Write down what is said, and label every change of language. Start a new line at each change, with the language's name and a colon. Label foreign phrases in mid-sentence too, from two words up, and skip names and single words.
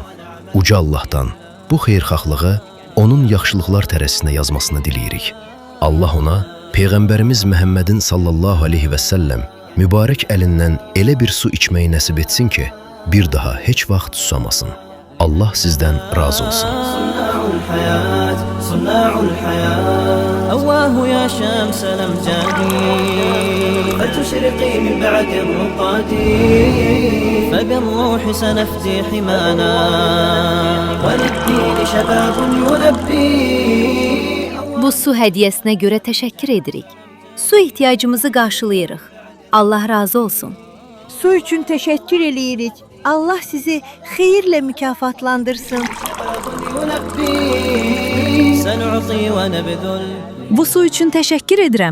Azerbaijani: Uca Allahdan bu xeyirxahlığı onun yaxşılıqlar tərəzisinə yazmasını diləyirik. Allah ona Peyğəmbərimiz Məhəmmədin
Arabic: صلى الله عليه وسلم
Azerbaijani: mübarək əlindən elə bir su içməyi nəsib etsin ki, bir daha heç vaxt susamasın. Allah sizdən razı olsun.
Arabic: أواه يا شمس الأمجاد فتشرقي من بعد الرقاد فبالروح سنفدي حمانا وللدين شباب يلبي.
Azerbaijani: Bu su hədiyyəsinə görə təşəkkür edirik. Su ihtiyacımızı qarşılayırıq. Allah razı olsun. Su üçün təşəkkür eləyirik. Allah sizi xeyirlə mükafatlandırsın. Bu su üçün təşəkkür edirəm.